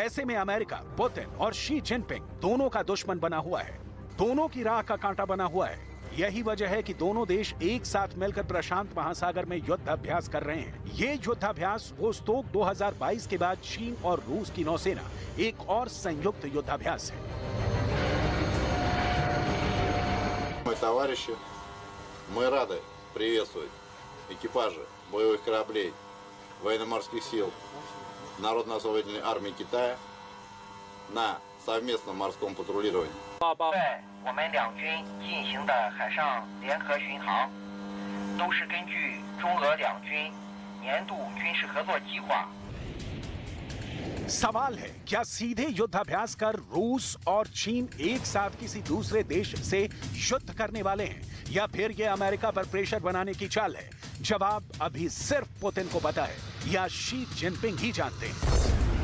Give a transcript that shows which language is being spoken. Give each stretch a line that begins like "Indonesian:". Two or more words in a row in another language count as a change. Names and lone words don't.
Hindi: ऐसे में अमेरिका पुतिन और शी जिनपिंग दोनों का दुश्मन बना हुआ है, दोनों की राह का कांटा बना हुआ है। यही वजह है कि दोनों देश एक साथ मिलकर प्रशांत महासागर में युद्ध अभ्यास कर रहे हैं। ये युद्धाभ्यास वोस्तोक 2022 के बाद चीन और रूस की नौसेना एक और संयुक्त युद्धाभ्यास है।
Russian: Товарищи, мы рады приветствовать экипажи боевых кораблей военно-морских сил Народно-освободительной армии Китая на совместном морском патрулировании.
Chinese: 报对我们两军进行的海上联合巡航，都是根据中俄两军年度军事合作计划。
Hindi: सवाल है, क्या सीधे युद्धाभ्यास कर रूस और चीन एक साथ किसी दूसरे देश से युद्ध करने वाले हैं, या फिर ये अमेरिका पर प्रेशर बनाने की चाल है? जवाब अभी सिर्फ पुतिन को पता है या शी जिनपिंग ही जानते हैं।